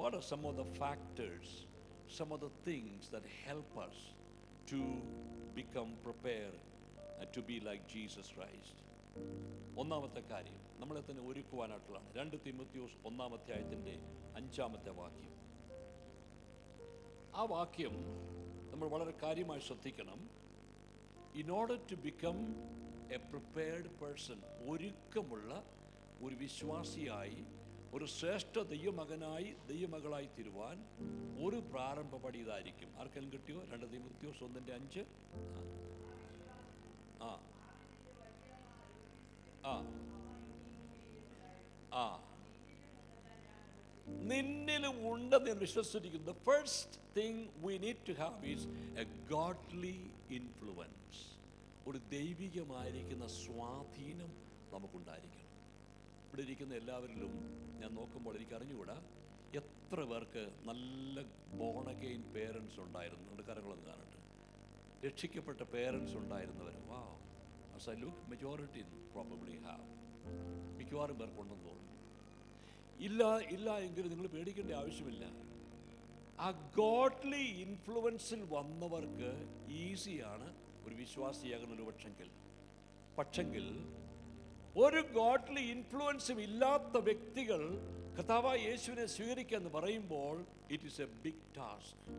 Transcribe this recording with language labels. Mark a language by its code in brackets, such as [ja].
[en] some of the factors, some of the things that help us to become prepared to be like Jesus Christ. [ml] ഒന്നാമത്തെ കാര്യം നമ്മളെ തന്നെ ഒരുക്കുവാനായിട്ടുള്ളതാണ്. 2 തിമോത്തിയോസ് 1-ാം അധ്യായത്തിൻ്റെ 5-ാമത്തെ വാക്യം. ആ വാക്യം നമ്മൾ വളരെ കാര്യമായി ശ്രദ്ധിക്കണം. [en] In order to become a prepared person, [ml] ഒരുക്കമുള്ള ഒരു വിശ്വാസിയായി, ഒരു ശ്രേഷ്ഠ ദൈവമകനായി ദൈവമകളായി തീരുവാൻ ഒരു പ്രാരംഭ പടി ഇതായിരിക്കും. ആർക്കെങ്കിലും കിട്ടിയോ? 2 തിമോത്തിയോസ് 1:5. ആ ആ ആ നിന്നിലും ഉണ്ടെന്ന് ഞാൻ വിശ്വസിച്ചിരിക്കുന്നു. [en] The first thing we need to have is a godly influence. [ml] ഒരു ദൈവികമായിരിക്കുന്ന സ്വാധീനം നമുക്കുണ്ടായിരിക്കണം. ഇവിടെ ഇരിക്കുന്ന എല്ലാവരിലും ഞാൻ നോക്കുമ്പോൾ എനിക്ക് അറിഞ്ഞുകൂടാ എത്ര പേർക്ക് നല്ല ബോൺ അഗെയിൻ പേരൻസ് ഉണ്ടായിരുന്നു. നമ്മുടെ കരങ്ങളൊന്ന് കാണട്ടെ. രക്ഷിക്കപ്പെട്ട parents ഉണ്ടായിരുന്നവർ. [en] Wow, as I look, majority probably have. [ml] മിക്കവാറും പേർക്കുണ്ടെന്ന് തോന്നുന്നു. ഇല്ല എങ്കിലും നിങ്ങൾ പേടിക്കേണ്ട ആവശ്യമില്ല. ആ ഗോഡ്ലി ഇൻഫ്ലുവൻസിൽ വന്നവർക്ക് ഈസിയാണ് ഒരു വിശ്വാസിയാകുന്ന ഒരു പക്ഷെങ്കിൽ ഒരു ഗോഡ്ലി ഇൻഫ്ലുവൻസും ഇല്ലാത്ത വ്യക്തികൾ കർത്താവായ യേശുവിനെ സ്വീകരിക്കുക എന്ന് പറയുമ്പോൾ [en] It is a big task.